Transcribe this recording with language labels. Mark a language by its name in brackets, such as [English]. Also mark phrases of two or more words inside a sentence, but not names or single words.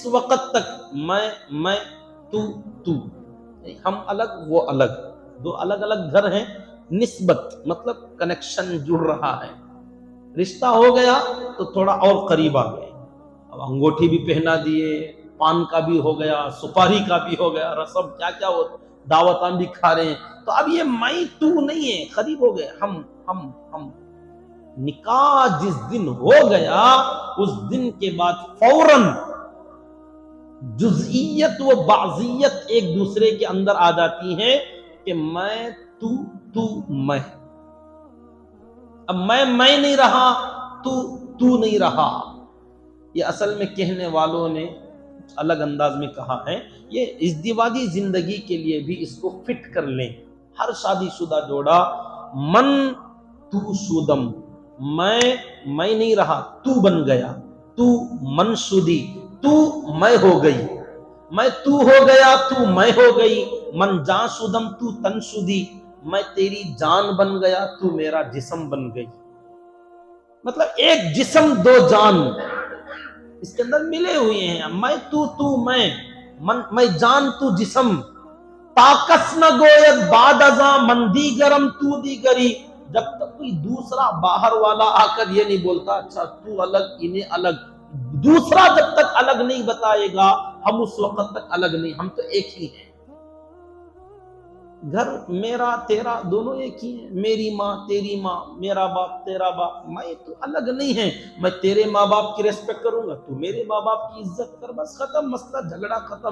[Urdu] وقت تک میں تو ہم الگ وہ الگ، دو الگ الگ گھر ہیں، نسبت مطلب کنیکشن جڑ رہا ہے، رشتہ ہو گیا تو تھوڑا اور قریب آ گئے، اب انگوٹھی بھی پہنا دیے، پان کا بھی ہو گیا، سپاری کا بھی ہو گیا، رسم کیا کیا ہو، دعوتاں بھی کھا رہے ہیں، تو اب یہ میں تو نہیں ہے، قریب ہو گئے ہم۔ نکاح جس دن ہو گیا اس دن کے بعد فوراً جزئیت و بعضیت ایک دوسرے کے اندر آ جاتی ہے کہ میں تو میں، اب میں نہیں رہا، تو نہیں رہا۔ یہ اصل میں کہنے والوں نے الگ انداز میں کہا ہے، یہ ازدواجی زندگی کے لیے بھی اس کو فٹ کر لیں۔ ہر شادی شدہ جوڑا [Persian] من تو شودم، [Urdu] میں نہیں رہا، تو بن گیا، [Persian] تو من شدی، [Urdu] تو میں ہو گئی، میں تو ہو گیا، تو میں ہو گئی، [Persian] من جان شدم تو تن شدی، [Urdu] میں تیری جان بن گیا، تو میرا جسم بن گئی۔ مطلب ایک جسم دو جان اس کے اندر ملے ہوئے ہیں، میں تو میں جان تو جسم، [Persian] تاکس نہ گوید بعد ازاں من دیگرم تو دیگری، [Urdu] جب تک کوئی دوسرا باہر والا آ کر یہ نہیں بولتا اچھا تو الگ انہیں الگ، دوسرا جب تک الگ نہیں بتائے گا ہم اس وقت تک الگ نہیں، ہم تو ایک ہی ہیں۔ گھر میرا تیرا دونوں ایک ہی ہیں، میری ماں تیری ماں، میرا باپ تیرا باپ، میں تو الگ نہیں ہے، میں تیرے ماں باپ کی ریسپیکٹ کروں گا، تو میرے ماں باپ کی عزت کر، بس ختم مسئلہ، جھگڑا ختم۔